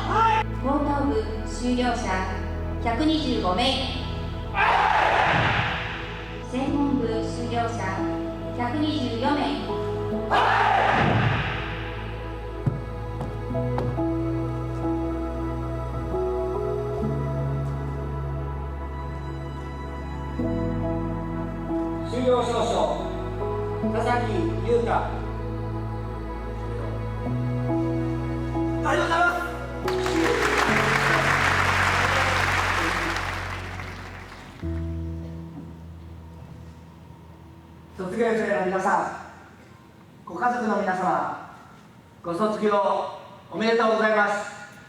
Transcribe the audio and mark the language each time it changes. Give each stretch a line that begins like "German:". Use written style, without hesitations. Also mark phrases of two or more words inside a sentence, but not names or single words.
Japanese: 高等部修了者125名、専門部修了者124名。修了証書、田崎優太。ありがとうございます。卒業生の皆さん、ご家族の皆様、ご卒業おめでとうございます。